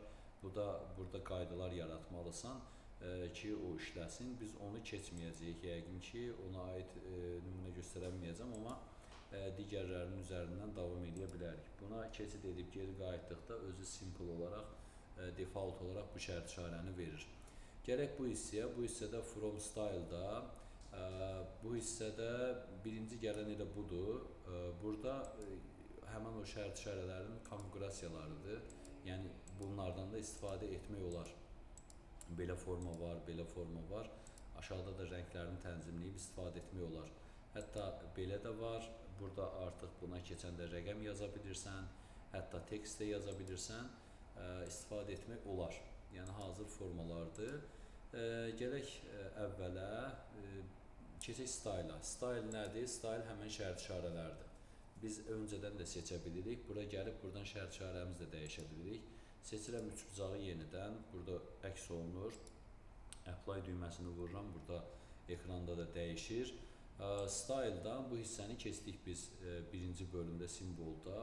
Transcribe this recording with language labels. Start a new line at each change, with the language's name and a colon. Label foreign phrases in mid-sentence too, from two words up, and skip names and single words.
Azerbaijani: Bu da burada qaydalar yaratmalısan ki, o işləsin. Biz onu keçməyəcəyik, yəqin ki, ona aid nümunə göstərə bilməyəcəm, amma digərlərinin üzərindən davam edə bilərik. Buna keçid edib geri qayıtdıqda özü simple olaraq, default olaraq bu şərt işarəni verir. Gələk bu hissəyə, bu hissədə
English: from style-da,
Azerbaijani: bu hissədə birinci gələn elə budur. Burada həmən o şərt işarələrin konfigurasiyalarıdır. Yəni, bunlardan da istifadə etmək olar. Belə forma var, belə forma var. Aşağıda da rənglərini tənzimləyib istifadə etmək olar. Hətta belə də var, burada artıq buna keçəndə rəqəm yaza bilirsən, hətta tekst də yaza bilirsən, istifadə etmək olar. Yəni, hazır formalardır. Gələk əvvələ, keçək style-a. Style nədir? Style həmən şərt işarələrdir. Biz öncədən də seçə bilirik. Bura gəlib, buradan şərt işarəmizi də dəyişə bilirik. Seçirəm üçbucağı yenidən, burada əks olunur. Apply düyməsini vururam, burada ekranda da dəyişir. Style-dan bu hissəni keçdik biz birinci bölümdə, simvolda.